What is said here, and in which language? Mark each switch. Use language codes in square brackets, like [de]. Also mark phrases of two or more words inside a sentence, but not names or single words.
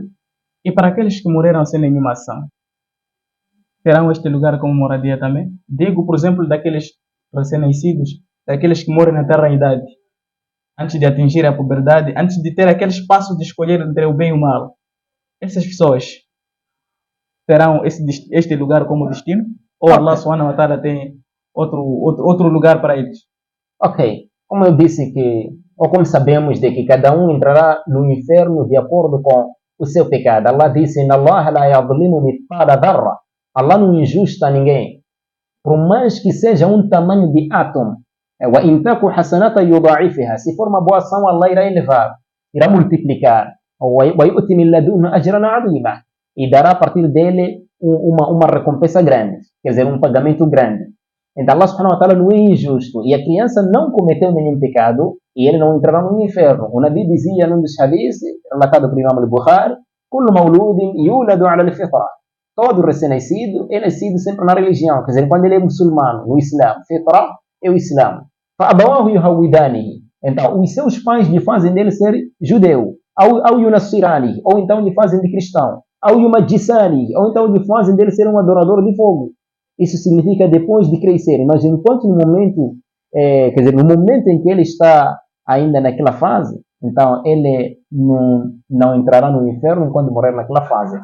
[pt] E para aqueles que morreram sem nenhuma ação, terão este lugar como moradia também? Digo, por exemplo, daqueles recém-nascidos, daqueles que morrem na terra-idade, antes de atingir a puberdade, antes de ter aquele espaço de escolher entre o bem e o mal. Essas pessoas terão este lugar como destino? Ou Allah [ar] سبحانه وتعالى [pt] tem outro lugar para eles? Ok. Como eu disse ou como sabemos de que cada um entrará no inferno de acordo com o seu pecado. Allah disse, [ar] "إن الله لا يظلم مثقال ذرة." [pt] Allah não injusta ninguém. Por mais que seja um tamanho de átomo. [ar] وإن تك حسنة يضاعفها. [pt] Se for uma boa ação, Allah irá elevar, irá multiplicar. [ar] ويؤت من لدنه أجرا عظيما. [pt] E dará a partir dele uma recompensa grande, quer dizer, um pagamento grande. Então Allah [ar] سبحانه وتعالى [pt] não é injusto. E a criança não cometeu nenhum pecado e ele não entrará no inferno. O Nabi dizia num dos hadiths, relatado por Imam al-Bukhari, [ar] "كل مولود يولد على الفطرة." [pt] Todo recém-nascido é nascido sempre na religião, quer dizer, quando ele é muçulmano, no Islã, fitra é o Islã. [ar] فَأَبَوَاهُ يُهَوِّدَانِهِ. [pt] Então, os seus pais lhe fazem dele ser judeu, ou yunassirani, ou então lhe fazem de cristão, ou yumajjisani, ou então lhe fazem dele ser um adorador de fogo. Isso significa depois de crescer. Mas enquanto no momento em que ele está ainda naquela fase, então ele não entrará no inferno enquanto morrer naquela fase.